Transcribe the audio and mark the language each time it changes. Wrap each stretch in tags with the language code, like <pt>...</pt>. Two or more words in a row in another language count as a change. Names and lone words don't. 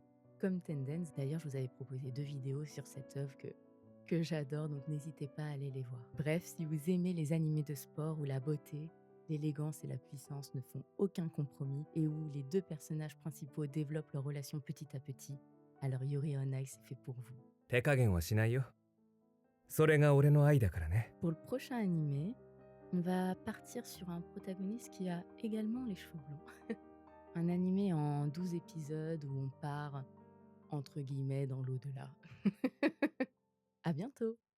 <fr>Comme Tendance, d'ailleurs, je vous avais proposé 2 vidéos sur cette œuvre que j'adore, donc n'hésitez pas à aller les voir. Bref, si vous aimez les animés de sport où la beauté, l'élégance et la puissance ne font aucun compromis et où les 2 personnages principaux développent leur relation petit à petit, alors Yuri on Ice est fait pour vous.</fr> <ja>手加減はしないよ。それが俺の愛だからね。</ja> <fr>Pour le prochain animé, on va partir sur un protagoniste qui a également les cheveux blancs. Un animé en 12 épisodes où on part, entre guillemets, dans l'au-delà. À bientôt!</fr>